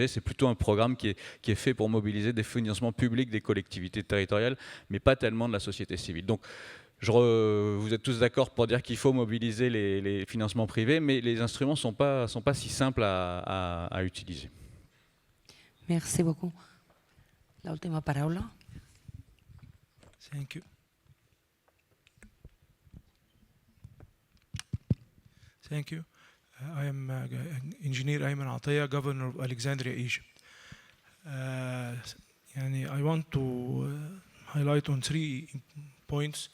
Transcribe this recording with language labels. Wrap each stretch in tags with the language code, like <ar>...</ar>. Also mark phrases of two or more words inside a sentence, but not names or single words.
<fr>C'est plutôt un programme qui est fait pour mobiliser des financements publics des collectivités territoriales, mais pas tellement de la société civile. Donc, vous êtes tous d'accord pour dire qu'il faut mobiliser les financements privés, mais les instruments ne sont pas si simples à utiliser. Merci beaucoup.</fr> <ca>La última paraula.</ca> <en>Thank you. Thank you. I am Engineer Ayman Ataya, Governor of Alexandria, Egypt. I want to highlight on 3 points.</en>